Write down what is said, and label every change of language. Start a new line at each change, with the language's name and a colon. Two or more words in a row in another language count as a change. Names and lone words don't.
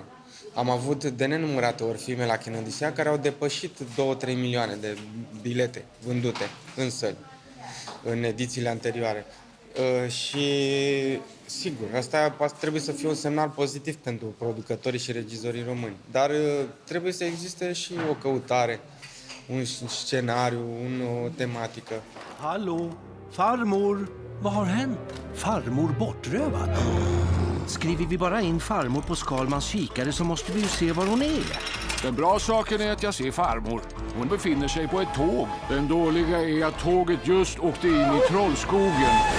Romanian: Am avut de nenumărate ori filme la Kinodisea care au depășit 2-3 milioane de bilete vândute în săli, în edițiile anterioare. Și sigur, asta trebuie să fie un semnal pozitiv pentru producătorii și regizorii români. Dar trebuie să existe și o căutare, un scenariu, o tematică.
Swedish: Hallå, farmor, vad har hänt? Farmor bortrövad? Skriver vi bara in farmor på Skalmans kikare så måste vi ju se var hon är. Den bra saken är att jag ser farmor. Hon befinner sig på ett tåg. Den dåliga är att tåget just åkte in i Trollskogen.